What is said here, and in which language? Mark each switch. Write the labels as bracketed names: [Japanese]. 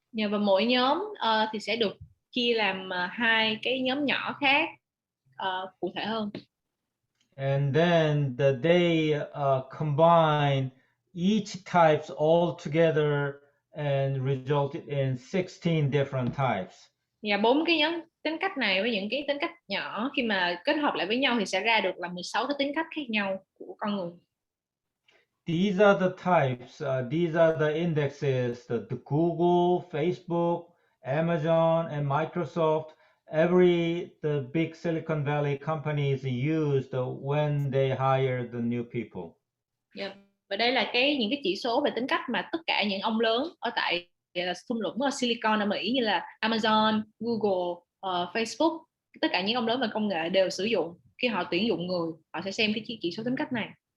[Vietnamese] Và mỗi nhóm thì sẽ được chia làm hai cái nhóm nhỏ khác cụ thể hơn. [English] And then they combine each types all together and resulted in 16 different types. [Vietnamese] Và 4 cái nhóm tính cách này với những cái tính cách nhỏ khi mà kết hợp lại với nhau thì sẽ ra được là 16 cái tính cách khác nhau của con người. [English] These are the types, these are the indexes that the Google, Facebook, Amazon, and Microsoft, the big Silicon Valley companies used when they hired the new people. [Vietnamese] Và đây là những cái chỉ số về tính cách mà tất cả những ông lớn ở tại thung lũng Silicon ở Mỹ như là Amazon, Google, Facebook, tất cả những ông lớn về công nghệ đều sử dụng khi họ tuyển dụng người, họ sẽ xem cái chỉ số tính cách này.